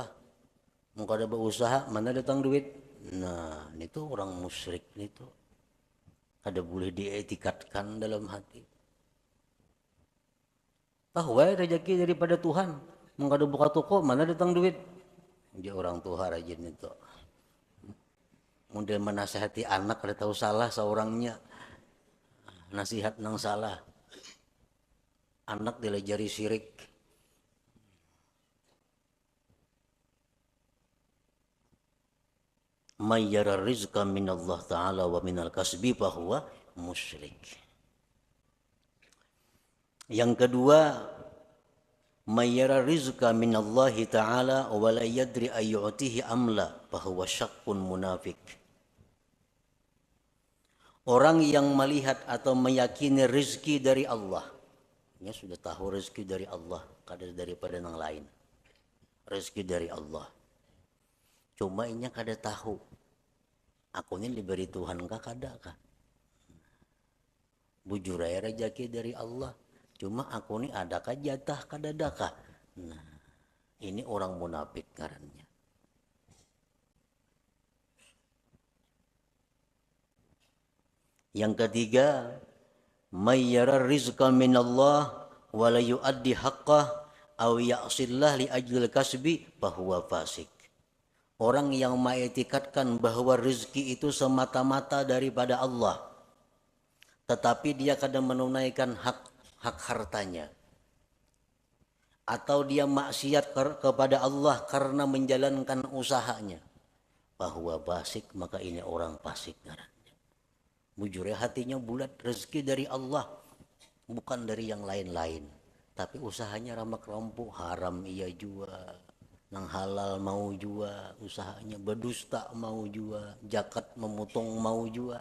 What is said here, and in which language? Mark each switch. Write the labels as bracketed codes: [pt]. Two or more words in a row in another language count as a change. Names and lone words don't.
[bjn] Muka ada berusaha, mana datang duit? Nah, itu orang musyrik itu. Ada boleh dietikatkan dalam hati. Tahu rezeki daripada Tuhan. Muka ada buka toko, mana datang duit? Dia orang Tuhan rajin itu. Model menasihati anak kada tahu salah seorangnya. Nasihat nang salah. Anak dilajari syirik. [ar] من يرى الرزق من الله تعالى ومن الكسب فهو مشرك. [bjn] Yang kedua, [ar] من يرى الرزق من الله تعالى ولا يدري أيعطيه أم لا فهو شاك منافق. [bjn] Orang yang melihat atau meyakini rezeki dari Allah, dia sudah tahu rezeki dari Allah, kada daripada yang lain. Rezeki dari Allah. Cuma inya kada tahu. Aku ini diberi Tuhan kah kada kah? Bujur aja rezeki dari Allah. Cuma aku ini adakah jatah kada adakah? Nah, ini orang munafik ngarannya. Yang ketiga, [ar] من يرى الرزق من الله ولا يؤدي حقه أو يعصي الله لأجل الكسب فهو فاسق. [bjn] Orang yang mengetikatkan bahwa rezeki itu semata-mata daripada Allah, tetapi dia kadang menunaikan hak hartanya, atau dia maksiat kepada Allah karena menjalankan usahanya, bahwa fasik, maka ini orang fasik ngarannya. Bujur hatinya bulat, rezeki dari Allah, bukan dari yang lain-lain. Tapi usahanya ramak rampu, haram ia jua, nang halal mau jua, usahanya berdusta mau jua, zakat memotong mau jua.